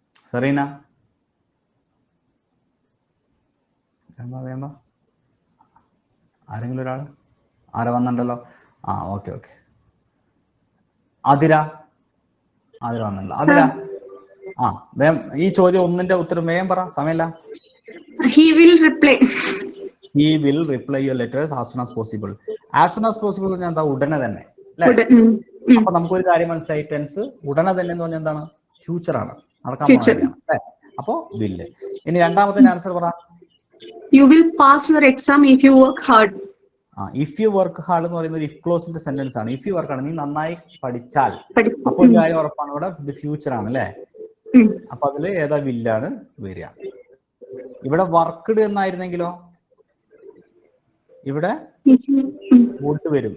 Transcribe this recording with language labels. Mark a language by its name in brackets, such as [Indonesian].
[Malayalam] Serena വേണ്ട, ആരെങ്കിലും ഒരാൾ. ആരെ വന്നിട്ടുണ്ടല്ലോ. Okay okay. ആതിര വന്നിട്ടുണ്ടല്ലോ. ആതിര വേം ഈ ചോദ്യം ഒന്നിന്റെ ഉത്തരം വേഗം പറ, സമയമില്ല. [English] He will reply. He will reply your letters as soon as possible. As soon as possible [Malayalam] എന്ന് എന്താ? ഉടനെ തന്നെ അല്ലേ? അപ്പൊ നമുക്കൊരു കാര്യം മനസ്സിലായി, ടെൻസ് ഉടനെ തന്നെ എന്ന് പറഞ്ഞാൽ എന്താണ്? ഫ്യൂച്ചർ ആണ്, നടക്കാൻ പോകുന്ന കാര്യമാണ് അല്ലേ? അപ്പോ വില്ല്. ഇനി രണ്ടാമത്തെ ആൻസർ പറ. [English] You will pass your exam if you work hard. If you work hard [Malayalam] എന്ന് പറയുന്നത് ഇഫ് ക്ലോസിന്റെ സെന്റൻസ് ആണ്. [English] if you work [Malayalam] ആണ്, നീ നന്നായി പഠിച്ചാൽ. അപ്പൊ ഒരു കാര്യം ഉറപ്പാണ്, ഇവിടെ ഇത് ഫ്യൂച്ചർ ആണ് അല്ലേ? അപ്പൊ അതില് ഏതാ വില്ലാണ് വരിക? ഇവിടെ വർക്ക്ഡ് എന്നായിരുന്നെങ്കിലോ ഇവിടെ വുഡ് വരും.